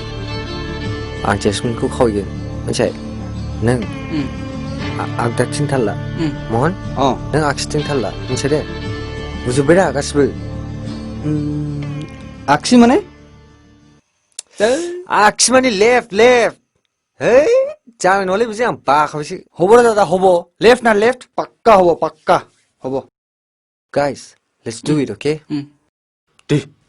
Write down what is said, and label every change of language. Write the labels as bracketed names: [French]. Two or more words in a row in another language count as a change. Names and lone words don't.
[Bodo] आं जेसमिनखौ खावगोन मिथिबाय नों आगदाथिं थालला महन नों आगसिथिं थालला मिथिबाय दे बुजोब्बाय दा गासिबो आगसि माने आगसि माने लेफ्ट है जानाय नङालै बिदि आं बाखाबायसो हब दादा हब लेफ्ट ना लेफ्ट पाक्का हब [English] guys let's do it okay [Bodo] दे